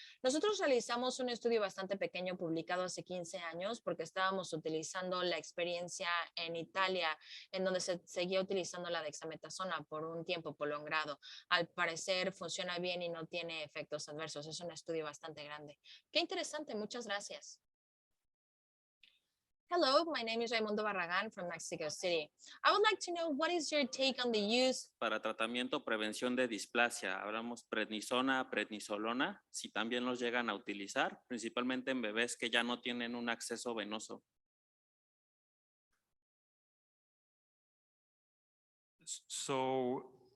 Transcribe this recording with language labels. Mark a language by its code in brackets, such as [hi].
[es] Nosotros realizamos un estudio bastante pequeño publicado hace 15 años porque estábamos utilizando la experiencia en Italia en donde se seguía utilizando la dexametasona por un tiempo prolongado. Al parecer funciona bien y no tiene efectos adversos. Es un estudio bastante grande. Qué interesante, muchas gracias. [en] Hello, my name is Raimundo Barragán from Mexico City. I would like to know what is your take on the use [es] Para tratamiento, prevención de displasia, hablamos prednisona, prednisolona, si también los llegan a utilizar, principalmente en bebés que ya no tienen un acceso venoso. so